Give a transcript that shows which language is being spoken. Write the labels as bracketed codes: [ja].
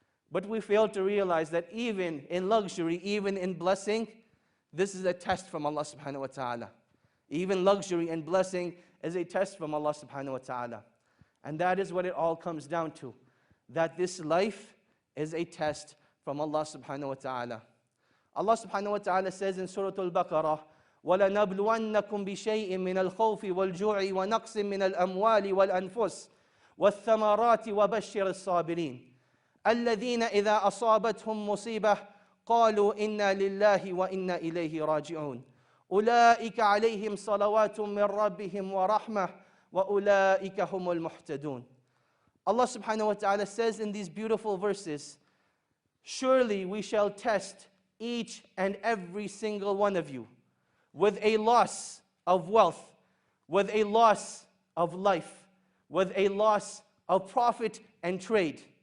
[en] But we fail to realize that even in luxury, even in blessing, this is a test from Allah subhanahu wa ta'ala. Even luxury and blessing is a test from Allah subhanahu wa ta'ala. And that is what it all comes down to, that this life is a test from Allah subhanahu wa ta'ala. Allah subhanahu wa ta'ala says in Surah Al-Baqarah, [ar] وَلَنَبْلُوَنَّكُمْ بِشَيْءٍ مِّنَ الْخَوْفِ وَالْجُوعِ وَنَقْصٍ مِّنَ الْأَمْوَالِ وَالْأَنفُسِ وَالثَّمَرَاتِ وَبَشِّرِ الصَّابِرِينَ الَّذِينَ إِذَا أَصَابَتْهُمْ مُصِيبَةٌ قَالُوا إِنَّا لِلَّهِ وَإِنَّا إِلَيْهِ راجعون أُولَٰئِكَ عَلَيْهِمْ صَلَوَاتٌ مِّن رَّبِّهِمْ وَرَحْمَةٌ وَأُولَٰئِكَ هُمُ الْمُهْتَدُونَ. [en] Allah subhanahu wa ta'ala says in these beautiful verses, surely we shall test each and every single one of you with a loss of wealth, with a loss of life, with a loss of profit and trade.